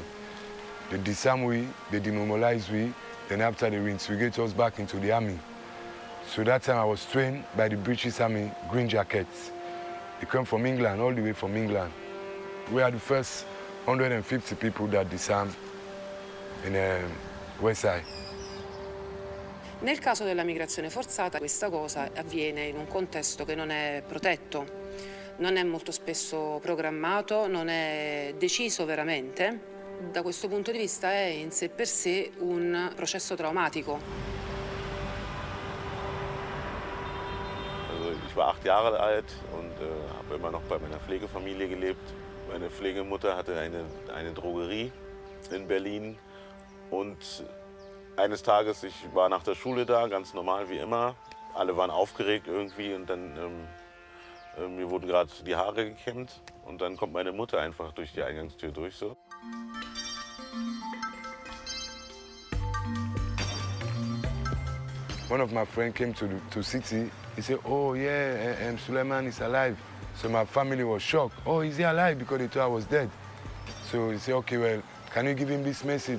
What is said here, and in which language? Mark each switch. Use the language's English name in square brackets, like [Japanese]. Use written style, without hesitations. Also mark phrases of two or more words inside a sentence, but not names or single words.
[English] They disarm we, they demobilize we, then after they reintegrate us back into the army. So that time I was trained by the British Army Green Jackets. They come from England, all the way from England. We are the first 150 people that disarmed in West Side. [Italian] Nel caso della migrazione forzata questa cosa avviene in un contesto che non è protetto, non è molto spesso programmato, non è deciso veramente. Da questo punto di vista è in sé per sé un processo traumatico. [German] Also ich war 8 Jahre alt und habe immer noch bei meiner Pflegefamilie gelebt. Meine Pflegemutter hatte eine Drogerie in Berlin und eines Tages, ich war nach der Schule da, ganz normal wie immer. Alle waren aufgeregt irgendwie und dann mir wurden gerade die Haare gekämmt und dann kommt meine Mutter einfach durch die Eingangstür durch so. [English] One of my friends came to city. He said, "Oh yeah, Suleiman is alive." So my family was shocked. "Oh, is he alive?" Because they thought I was dead. So he said, "Okay, well, can you give him this message?